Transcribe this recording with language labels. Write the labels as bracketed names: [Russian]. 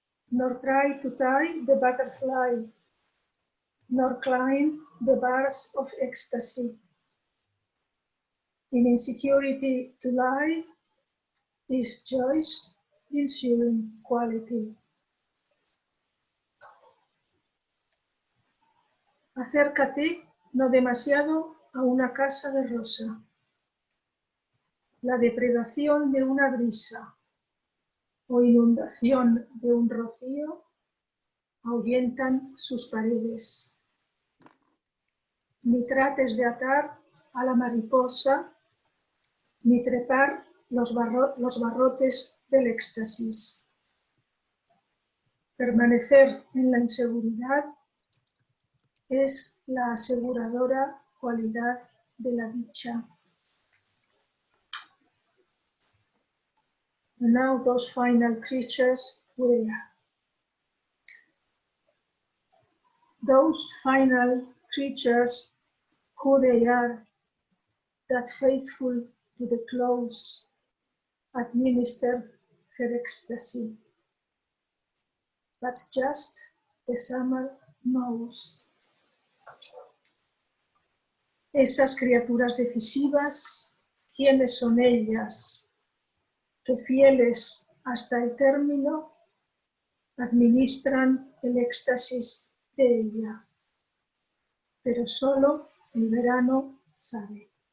[English] Nor try to tie the butterfly, nor climb the bars of ecstasy. In insecurity to lie is joy's ensuing quality. [Spanish] Acércate no demasiado a una casa de rosa. La depredación de una brisa o inundación de un rocío ahuyentan sus paredes. Ni trates de atar a la mariposa, ni trepar los barrotes del éxtasis. Permanecer en la inseguridad es la aseguradora cualidad de la dicha. [English] And now those final creatures, who they are. Those final creatures, who they are, that faithful to the close, administer her ecstasy. But just the summer knows. [Spanish] Esas criaturas decisivas, ¿quiénes son ellas? Que fieles hasta el término, administran el éxtasis de ella. Pero solo el verano sabe.